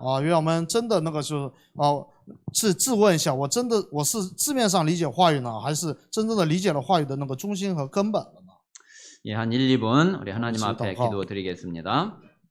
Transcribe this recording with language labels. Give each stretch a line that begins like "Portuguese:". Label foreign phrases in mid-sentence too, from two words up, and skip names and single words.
Chinese: 愿我们真的那个是自问一下，我是字面上理解话语呢，还是真正的理解了话语的那个中心和根本了呢？
Korean: 예, 한 1, 2분 우리 하나님 앞에 기도 드리겠습니다.